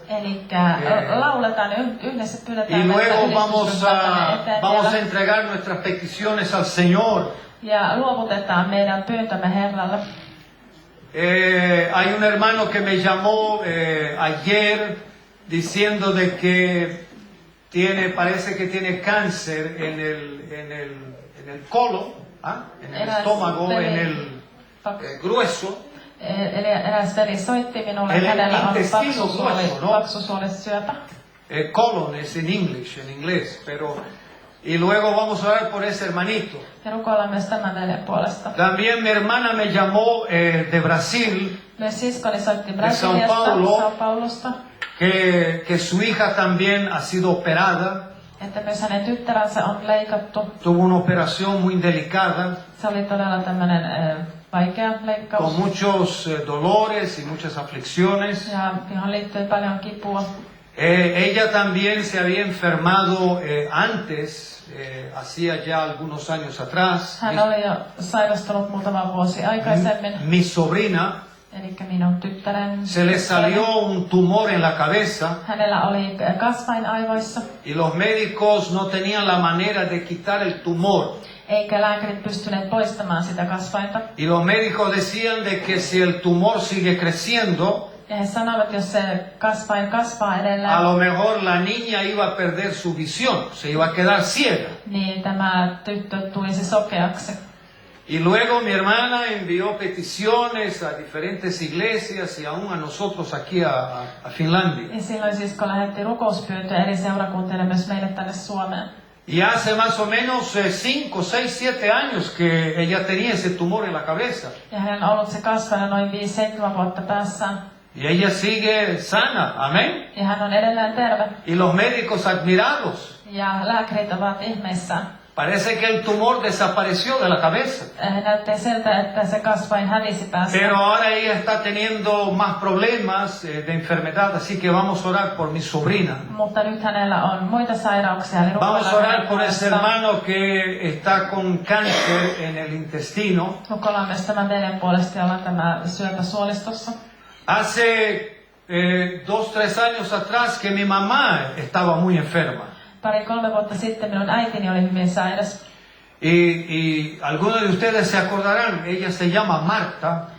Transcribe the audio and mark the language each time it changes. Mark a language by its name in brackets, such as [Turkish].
[Finnish] Eli lauletaan yhdessä, pyydetään, [Spanish] Y luego [Finnish] että [Spanish] vamos a entregar nuestras peticiones al Señor. [Finnish] ja luovutetaan meidän pyyntömme Herralle. [Spanish] Hay un hermano que me llamó ayer diciendo de que parece que tiene cáncer en el colon, en el estómago, en el grueso. [Finnish] Eli eräs veli soitti minulle, [Spanish] El [Finnish] hänellä on [Spanish] intestino grueso, ¿no? [Finnish] paksusuolisyöpä. [Spanish] Colon es en inglés, pero y luego vamos a orar por ese hermanito. [Finnish] Ja rukoillaan myös tämän veljen puolesta. [Spanish] También mi hermana me llamó de Brasil, [Finnish] Myös siskoni soitti [Portuguese] São [Finnish] Brasiliasta, [Portuguese] Paulo. [Finnish] São Paulosta, [Spanish] que su hija también ha sido operada, [Finnish] että myös hänen tyttäränsä on leikattu. [Spanish] tuvo una operación muy delicada, [Finnish] Se oli todella tämmöinen vaikea [Spanish] con [Finnish] leikkaus. [Spanish] muchos dolores y muchas aflicciones. [Finnish] Ja johon liittyy paljon kipua. [Spanish] Ella también se había enfermado antes, hacía ya algunos años atrás. [Finnish] Hän oli jo sairastunut muutama vuosi aikaisemmin. [Spanish] Mi sobrina, [Finnish] Eli minun tyttären. [Spanish] se le salió un tumor en la cabeza [Finnish] Hänellä oli kasvain aivoissa. [Spanish] y los médicos no tenían la manera de quitar el tumor. [Finnish] Eikä lääkärit pystyneet poistamaan sitä kasvainta. [Spanish] Y los médicos decían de que si el tumor sigue creciendo, [Finnish] Ja he sanoivat, jos se kasvain kasvaa edelleen, [Spanish] a lo mejor la niña iba a perder su visión, se iba a quedar ciega. [Finnish] niin tämä tyttö tulisi sokeaksi. [Spanish] Y luego mi hermana envió peticiones a diferentes iglesias y aún a nosotros aquí a Finlandia. [Finnish] Ja silloin sisko lähetti rukouspyyntöjä eri seurakuntille myös meille tänne Suomeen. [Spanish] Y hace más o menos 5, 6, 7 años que ella tenía ese tumor en la cabeza. [Finnish] Ja hänellä on ollut se kasvaina noin 5-7 vuotta päässään. [Spanish] Y ella sigue sana, amén. [Finnish] Ja hän on edelleen terve. [Spanish] Y los médicos admirados. [Finnish] Ja lääkärit ovat ihmeissään. [Spanish] Parece que el tumor desapareció de la cabeza. [Finnish] Näyttää siltä, että se kasvain hävisi päästä. [Spanish] Pero ahora ella está teniendo más problemas de enfermedad, así que vamos a orar por mi sobrina. [Finnish] Mutta nyt hänellä on muita sairauksia. Eli [Spanish] Vamos a orar por ese hermano que está con cáncer en el intestino. [Finnish] rukoillaan myös tämän veljen puolesta, jolla on tämä syöpä suolistossa. [Spanish] Hace 2-3 años atrás que mi mamá estaba muy enferma. [Finnish] 2-3 vuotta sitten minun äitini oli hyvin sairas. [Spanish] Y algunos de ustedes se acordarán, ella se llama Marta.